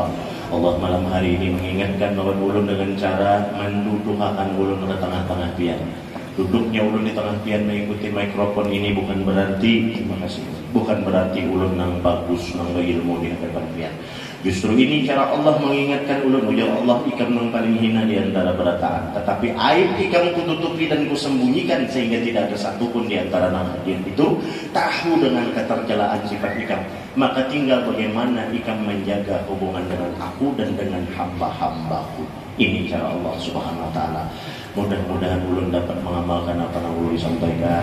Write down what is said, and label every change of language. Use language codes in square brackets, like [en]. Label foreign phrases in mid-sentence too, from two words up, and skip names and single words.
[id] Allah malam hari ini mengingatkan bahwa ulun dengan cara mendudukkan ulun ke tengah-tengah pian. Duduknya ulun di tengah pian mengikuti mikrofon ini bukan berarti, terima kasih, bukan berarti ulun nang bagus, nang berilmu di hadapan pian. Justru ini cara Allah mengingatkan ulun, ujar Allah, ikam yang paling hina di antara berataan. Tetapi aib ikam kututupi dan kusembunyikan sehingga tidak ada satupun di antara hadir itu tahu dengan ketercelaan sifat ikam. Maka tinggal bagaimana ikam menjaga hubungan dengan aku dan dengan hamba-hambaku. Ini cara Allah [ar] سبحانه وتعالى. [id] Mudah-mudahan ulun dapat mengamalkan apa yang ulun sampaikan.